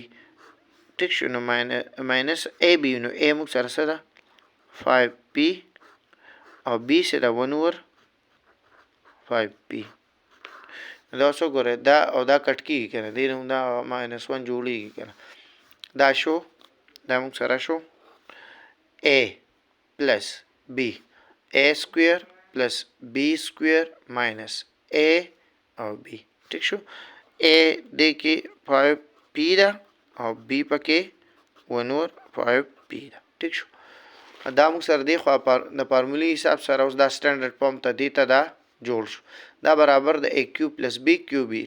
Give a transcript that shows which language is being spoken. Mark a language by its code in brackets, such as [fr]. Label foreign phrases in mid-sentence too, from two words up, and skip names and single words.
[ps] ټیک شو. نو [en] minus ab [ps] نو a مونږ سره څه ده 5p او b څه ده 1/5p. دا اوس وګورئ دا او دا کټ کېږي که نه، دې نه دا -1 جوړېږي که نه. دا شو، دا مونږ سره شو [en] a plus b، a square plus b square minus a [ps] او b. ټیک شو. a دې کې 5p ده او b پکې 1/5p ده. ټیک شو. دا مونږ سره دی خوا د فارمولې حساب سره اوس دا [en] standard form [ps] ته دې ته دا جوړ شو. دا برابر د [en] a cube plus b cube [ps] وي.